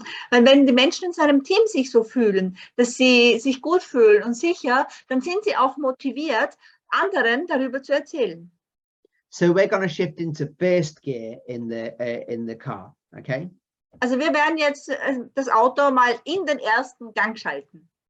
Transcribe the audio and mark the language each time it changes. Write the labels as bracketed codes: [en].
[de] Weil wenn die Menschen in seinem Team sich so fühlen, dass sie sich gut fühlen und sicher, dann sind sie auch motiviert, anderen darüber zu erzählen. [en] So we're gonna shift into first gear in the car, okay? [de] Also wir werden jetzt das Auto mal in den ersten Gang schalten.